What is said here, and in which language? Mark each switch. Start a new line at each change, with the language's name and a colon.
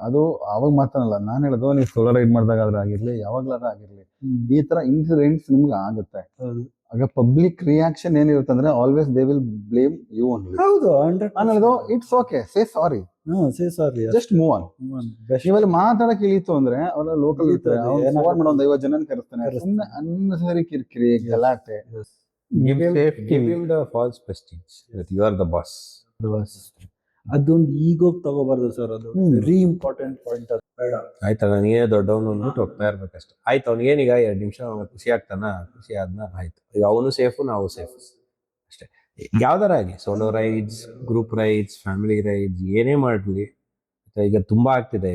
Kannada: ಅದು ಅವಾಗ ಮಾತಾಡಲ್ಲ, ನಾನು ಹೇಳೋದು ನೀವು ಸೋಲೋ ರೈಡ್ ಮಾಡಿದಾಗಾದ್ರೆ ಆಗಿರ್ಲಿ, ಯಾವಾಗ್ಲಾದ್ರೂ ಆಗಿರ್ಲಿ, ಈ ತರ ಇನ್ಸಿಡೆಂಟ್ಸ್ ನಿಮ್ಗೆ ಆಗುತ್ತೆ. ಆಗ ಪಬ್ಲಿಕ್ ರಿಯಾಕ್ಷನ್ ಏನಿರುತ್ತೆ ಅಂದ್ರೆ
English: Always they will blame you only.
Kannada: ಹೌದು, ನಾನು ಹೇಳೋದು
English: It's okay, say sorry, say sorry, just move on.
Kannada: ನೀವಲ್ಲಿ ಮಾತಾಡಕ್ ಇಳಿತು ಅಂದ್ರೆ ಅವರ ಲೋಕಲ್ ಇರ್ತಾರೆ, ಫೋನ್ ಮಾಡೋ ಒಂದು 50 ಜನನ ಕರೆಸ್ತಾನೆ. ಸುಮ್ಮನೆ ಅನ್ನೆಸರಿ ಕಿರಿಕಿರಿ ಗಲಾಟೆ.
English: give him the false prestige that you are the boss.
Kannada: ಅದೊಂದು ಈಗೋಗ್ ತಗೋಬಾರ್ದು ಸರ್, ಅದು
English: Very important point.
Kannada: ಅದು ಬೇಡ. ಆಯ್ತಲ್ಲ, ನೀನೇ ದೊಡ್ಡವನು ಅಂದ್ಬಿಟ್ಟು ಹೋಗ್ತಾ ಇರ್ಬೇಕಷ್ಟೆ. ಆಯ್ತು, ಅವ್ನಿಗೇನೀಗ 2 ನಿಮಿಷ ಖುಷಿ ಆಗ್ತಾನ, ಖುಷಿ ಆದ್ನ ಆಯ್ತು. ಈಗ ಅವನು ಸೇಫು, ನಾವು ಸೇಫ್ ಅಷ್ಟೇ. ಯಾವ್ದಾರ ಆಗಿ solo rides, group rides, family rides, ಏನೇ ಮಾಡಲಿ. ಈಗ ತುಂಬಾ ಆಗ್ತಿದೆ.